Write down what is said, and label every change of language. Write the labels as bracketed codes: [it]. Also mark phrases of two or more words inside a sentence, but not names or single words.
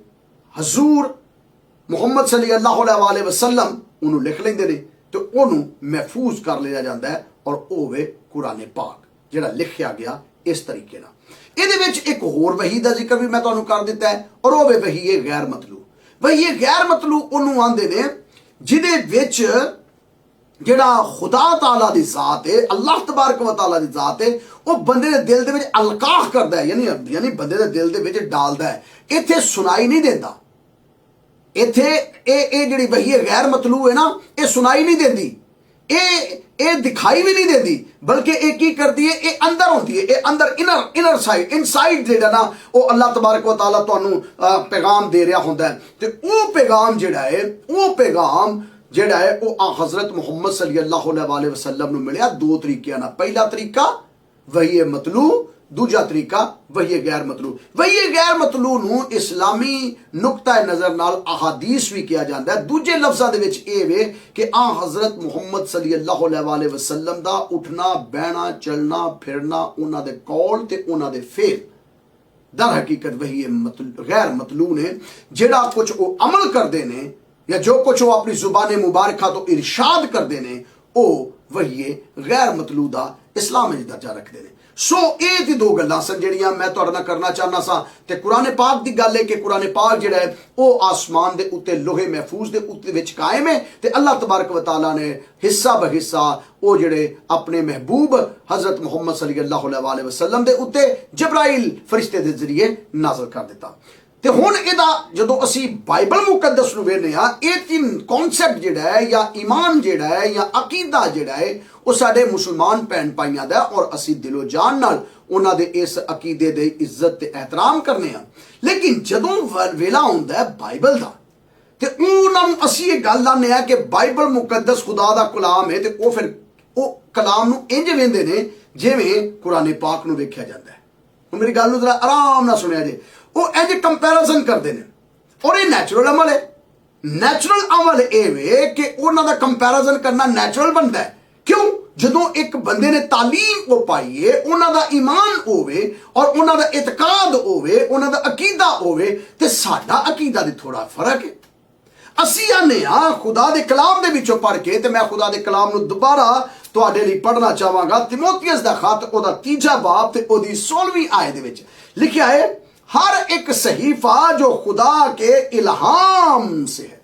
[pa] ਹਜੂਰ ਮੁਹੰਮਦ [ar] صلى الله عليه وسلم [pa] ਉਨ੍ਹਾਂ ਨੇ ਲਿਖ ਲੈਂਦੇ ਨੇ ਤੋ ਉਨ੍ਹਾਂ ਨੇ [ur] محفوظ کر لیا جاتا ہے [pa] ਔਰ ਉਹ ਵੇ ਕੁਰਾਨ ਪਾਕ ਜਿਹੜਾ ਲਿਖਿਆ ਗਿਆ ਇਸ ਤਰੀਕੇ ਨਾਲ। ਇਹਦੇ ਵਿਚ ਏਕ ਹੋਰ ਵਹੀ ਕਾ ਜ਼ਿਕਰ ਭੀ ਮੈਂ ਤੁਹਾਨੂੰ ਕਰ ਦਿੱਤਾ ਹੈ ਔਰ ਉਹ ਵੇ ਵਹੀ ਹੈ ਗ਼ੈਰ ਮਤਲੂਬ। ਵਹੀ ਯੇ ਗ਼ੈਰ ਮਤਲੂਬ ਉਨ੍ਹਾਂ ਨੇ ਆਂਦੇ ਨੇ ਜਿਹਦੇ ਵਿਚ ਜਿਹੜਾ ਖ਼ੁਦਾ ਤਾਲਾ ਦੀ ਜ਼ਾਤ ਹੈ, [ar] الله تبارك وتعالى [pa] ਦੀ ਜ਼ਾਤ ਹੈ, ਉਹ ਬੰਦੇ ਦੇ ਦਿਲ ਦੇ ਵਿਚ ਅਲਕਾਹ ਕਰਦਾ ਹੈ, ਯਾਨੀ ਬੰਦੇ ਦੇ ਦਿਲ ਦੇ ਵਿਚ ਡਾਲਦਾ ਹੈ। ਇੱਥੇ ਸੁਣਾਈ ਨਹੀਂ ਦੇਂਦਾ। ਇੱਥੇ ਯੇ ਜਿਹੜੀ ਵਹੀ ਗ਼ੈਰ ਮਤਲੂਬ ਹੈ ਨਾ, ਯੇ ਸੁਣਾਈ ਨਹੀਂ ਦੇਂਦੀ, ਯੇ ਦਿਖਾਈ ਭੀ ਨਹੀਂ ਦੇਤੀ, ਬਲਕਿ ਯੇ ਕੀ ਕਰਤੀ ਹੈ, ਯੇ ਅੰਦਰ ਹੋਤੀ ਹੈ, ਯੇ ਅੰਦਰ होती है, ये अंदर [en] inner side inside [pa] ਜਿਹੜਾ ਨਾ ਉਹ [ar] الله تبارك وتعالى [pa] ਤੁਹਾਨੂੰ ਪੈਗ਼ਾਮ ਦੇ ਰਿਹਾ ਹੁੰਦਾ ਹੈ। ਤੇ ਉਹ ਪੈਗ਼ਾਮ ਜਿਹੜਾ ਹੈ ਉਹ ਹਜ਼ਰਤ ਮੁਹੰਮਦ [ar] صلى الله عليه وسلم [pa] ਨੂੰ ਮਿਲਿਆ ਦੋ ਤਰੀਕਿਆਂ ਨਾਲ। ਪਹਿਲਾ ਤਰੀਕਾ ਵਹੀ ਮਤਲੂਬ, ਦੂਜਾ ਤਰੀਕਾ ਵਹੀ ਗ਼ੈਰ ਮਤਲੂਬ। ਵਹੀ ਗ਼ੈਰ ਮਤਲੂਬ ਨੂੰ ਇਸਲਾਮੀ ਨੁਕਤਾ ਨਜ਼ਰ ਨਾਲ ਅਹਾਦੀਸ ਭੀ ਕਿਆ ਜਾਤਾ ਹੈ। ਦੂਜੇ ਲਫ਼ਜ਼ਾਂ ਦੇ ਵਿਚ ਯੇ ਵੇ ਕਿ ਹਜ਼ਰਤ ਮੁਹੰਮਦ [ar] صلى الله عليه وسلم [pa] ਦਾ ਉਠਣਾ ਬੈਠਣਾ ਚਲਣਾ ਫਿਰਨਾ ਉਨ੍ਹਾਂ ਦੇ ਕੌਲ ਤੇ ਉਨ੍ਹਾਂ ਦੇ ਫ਼ੇਲ ਦਰ ਹਕੀਕਤ ਵਹੀ ਗ਼ੈਰ ਮਤਲੂਬ ਨੇ। ਜਿਹੜਾ ਕੁਛ ਉਹ ਅਮਲ ਕਰਤੇ ਨੇ ਯਾ ਜੋ ਕੁਛ ਉਹ ਅਪਨੀ ਜ਼ੁਬਾਨ ਮੁਬਾਰਕਾ ਤੋ ਇਰਸ਼ਾਦ ਕਰਤੇ ਨੇ ਉਹ ਵਹੀ ਗ਼ੈਰ ਮਤਲੂਬ ਦਾ ਇਸਲਾਮ ਮੇਂ ਦਰਜਾ ਰਖਤੇ ਹੈਂ। ਸੋ ਯੇ ਦੀ ਦੋ ਗੱਲਾਂ ਸਨ ਜਿਹੜੀਆਂ ਮੈਂ ਤੁਹਾਡੇ ਨਾਲ ਕਰਨਾ ਚਾਹਨਾ ਸਾ। ਤੇ ਕੁਰਾਨ ਪਾਕ ਦੀ ਗੱਲ ਹੈ ਕਿ ਕੁਰਾਨ ਪਾਕ ਜਿਹੜਾ ਹੈ ਉਹ ਆਸਮਾਨ ਦੇ ਉੱਤੇ ਲੋਹੇ ਮਹਫ਼ੂਜ਼ ਦੇ ਉੱਤੇ ਵਿਚ ਕਾਇਮ ਹੈ ਤੇ [ar] الله تبارك وتعالى [pa] ਨੇ ਹਿੱਸਾ ਬ ਹਿੱਸਾ ਉਹ ਜਿਹੜੇ ਅਪਨੇ ਮਹਿਬੂਬ ਹਜ਼ਰਤ ਮੁਹੰਮਦ [ar] صلى الله عليه وسلم [pa] ਦੇ ਉੱਤੇ ਜਬਰਾਈਲ ਫ਼ਰਿਸ਼ਤੇ ਦੇ ਜ਼ਰੀਏ ਨਾਜ਼ਿਲ ਕਰ ਦਿੱਤਾ। ਤੇ ਹੁਣ ਇਹਦਾ ਜਦੋਂ ਅਸੀ ਬਾਈਬਲ ਮੁਕੱਦਸ ਨੂੰ ਵੇਖਦੇ ਹਾਂ, ਯੇ ਤੀਨ ਕਾਂਸੈਪਟ ਜਿਹੜਾ ਹੈ ਯਾ ਈਮਾਨ ਜਿਹੜਾ ਹੈ ਯਾ ਅਕੀਦਾ ਜਿਹੜਾ ਹੈ ਉਹ ਸਾਡੇ ਮੁਸਲਮਾਨ ਭੈਣ ਭਾਈਆਂ ਦਾ ਔਰ ਅਸੀ ਦਿਲੋ ਜਾਨ ਨਾਲ ਉਨ੍ਹਾਂ ਦੇ ਇਸ ਅਕੀਦੇ ਦੇ ਇੱਜ਼ਤ ਤੇ ਏਹਤਰਾਮ ਕਰਨੇ ਹਾਂ। ਲੇਕਿਨ ਜਦੋਂ ਵੇਲਾ ਹੁੰਦਾ ਹੈ ਬਾਈਬਲ ਦਾ ਤੇ ਉਨ੍ਹਾਂ ਨੂੰ ਅਸੀ ਯੇ ਗੱਲ ਲਾਨੇ ਆ ਕਿ ਬਾਈਬਲ ਮੁਕੱਦਸ ਖ਼ੁਦਾ ਦਾ ਕਲਾਮ ਹੈ ਤੇ ਉਹ ਫਿਰ ਉਹ ਕਲਾਮ ਨੂੰ ਇੰਜ ਵੇਂਦੇ ਨੇ ਜਿਵੇਂ ਕੁਰਾਨ ਪਾਕ ਨੂੰ ਵੇਖਿਆ ਜਾਂਦਾ ਹੈ। ਹੁਣ ਮੇਰੀ ਗੱਲ ਨੂੰ ਜ਼ਰਾ ਆਰਾਮ ਨਾਲ ਸੁਣਿਆ ਜੇ। [ur] وہ انج کمپیریزن کرتے ہیں اور یہ نیچرل عمل ہے. [pa] ਨੈਚੁਰਲ ਅਮਲ ਯੇ ਵੇ ਕਿ ਉਨ੍ਹਾਂ ਦਾ ਕੰਪੈਰਿਜ਼ਨ ਕਰਨਾ ਨੈਚੁਰਲ ਬਣਦਾ ਹੈ। ਕਿਉਂ? ਜਦੋਂ ਏਕ ਬੰਦੇ ਨੇ ਤਾਲੀਮ ਕੋ ਪਾਈ ਹੈ, ਉਨ੍ਹਾਂ ਦਾ ਈਮਾਨ ਹੋਵੇ ਔਰ ਉਨ੍ਹਾਂ ਦਾ ਇਤਕਾਦ ਹੋਵੇ, ਉਨ੍ਹਾਂ ਦਾ ਅਕੀਦਾ ਹੋਵੇ ਤੇ ਸਾਡਾ ਅਕੀਦਾ ਦੇ ਥੋੜ੍ਹਾ ਫ਼ਰਕ ਹੈ। ਅਸੀ ਆਨੇ ਖ਼ੁਦਾ ਦੇ ਕਲਾਮ ਦੇ ਵਿਚੋਂ ਪੜ੍ਹ ਕੇ ਤੇ ਮੈਂ ਖ਼ੁਦਾ ਦੇ ਕਲਾਮ ਨੂੰ ਦੋਬਾਰਾ ਤੁਹਾਡੇ ਲਈ ਪੜ੍ਹਨਾ ਚਾਹਾਂਗਾ। ਤਿਮੋਥਿਯਸ ਦਾ ਖ਼ਤ ਓਦਾ 3 ਬਾਬ ਤੇ ਓਦੀ 16ਵੀਂ ਆਇਤ ਦੇ ਵਿਚ ਲਿਖਿਆ ਹੈ, [ur] ہر ایک صحیفہ جو خدا کے الہام سے ہے.